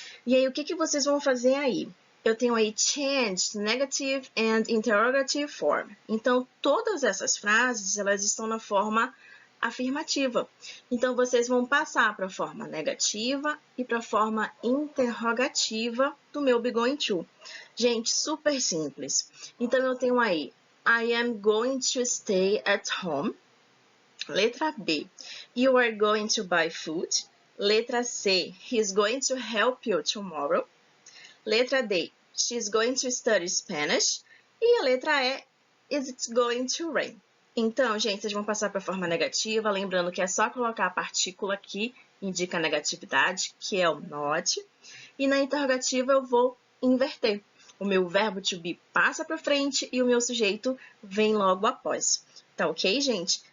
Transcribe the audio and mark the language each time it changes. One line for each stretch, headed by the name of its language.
Portuguese: E aí, o que vocês vão fazer aí? Eu tenho aí
English: changed, negative and interrogative form.
Portuguese: Então, todas essas frases, elas estão na forma afirmativa. Então, vocês vão passar para a forma negativa e para a forma interrogativa do meu be going to. Gente, super simples. Então, eu tenho aí,
English: I am going to stay at home.
Portuguese: Letra B,
English: you are going to buy food.
Portuguese: Letra C,
English: he's going to help you tomorrow.
Portuguese: Letra D,
English: she's going to study Spanish.
Portuguese: E a letra E,
English: is it going to rain?
Portuguese: Então, gente, vocês vão passar para a forma negativa, lembrando que é só colocar a partícula que indica a negatividade, que é o not. E na interrogativa eu vou inverter. O meu verbo to be passa para frente e o meu sujeito vem logo após. Tá ok, gente?